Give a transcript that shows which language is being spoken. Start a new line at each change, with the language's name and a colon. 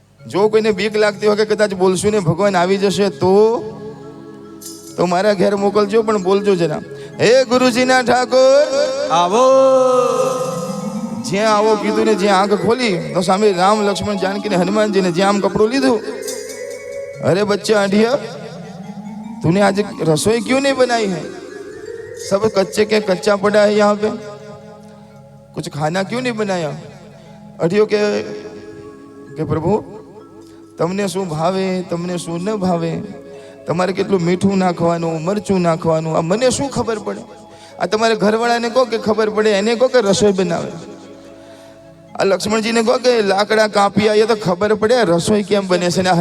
Gujarati: જો કોઈને બીક લાગતી હોય કે કદાચ બોલશું ને ભગવાન આવી જશે તો મારા ઘેર મોકલજો, પણ બોલજો જરા. હે ગુરુજીના ઠાકોર આવો. જ્યાં આવો કીધું ને જ્યાં આંખ ખોલી તો સામે રામ, લક્ષ્મણ, જાનકી ને હનુમાનજી ને જ્યાં આમ કપડું લીધું.
Hindi: અરે બચ્ચા આંધિયા, तूने आज रसोई क्यों नहीं बनाई है? सब कच्चे के कच्चा पड़ा है यहाँ पे, कुछ खाना क्यों नहीं बनाया? अढ़ियो के प्रभु
Gujarati: તમને શું ભાવે, તમને શું ન ભાવે, તમારે કેટલું મીઠું નાખવાનું, મરચું નાખવાનું, આ મને શું ખબર પડે? આ તમારે ઘરવાળાને કહો કે ખબર પડે, એને કહો કે રસોઈ બનાવે. આ લક્ષ્મણજીને કહો કે લાકડા કાપી આવીએ તો ખબર પડે રસોઈ કેમ બને છે.